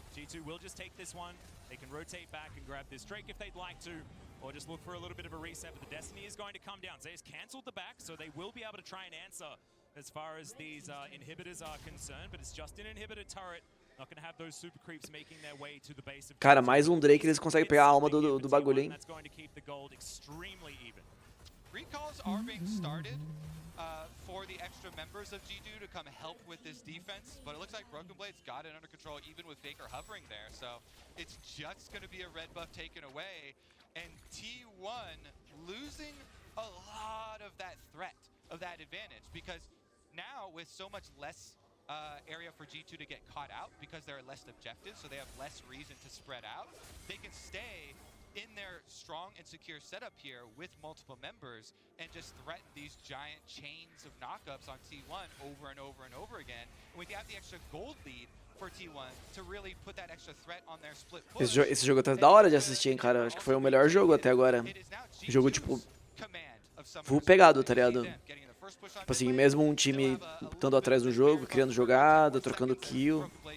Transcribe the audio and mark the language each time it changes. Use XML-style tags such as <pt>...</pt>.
<en>G2 will just take this one. They can rotate back and grab this Drake if they'd like to, or just look for a little bit of a reset, but the Destiny is going to come down. Zeus cancelled the back, so they will be able to try and answer as far as these inhibitors are concerned, but it's just an inhibitor turret. Not going to have those super creeps making their way to the base of...</en> <pt>Cara, mais um Drake, eles conseguem pegar a alma do bagulho, hein?</pt> <en>That's going to keep the gold extremely even. Recalls are being started for the extra members of G2 to come help with this defense, but it looks like Broken Blade's got it under control even with Faker hovering there, so it's just going to be a red buff taken away, and T1 losing a lot of that threat, of that advantage, because now with so much less area for G2 to get caught out, because there are less objectives, so they have less reason to spread out, they can stay in their strong and secure setup here with multiple members and just threaten these giant chains of knockups on T1 over and over and over again. And we have the extra gold lead for T1 to really put that extra threat on their split push.</en> <pt>Esse jogo tá da hora de assistir, hein, cara. Acho que foi o melhor jogo até agora. Jogo, tipo, full pegado, tá ligado? Tipo assim, mesmo um time estando atrás do jogo, criando jogada, trocando kill.</pt>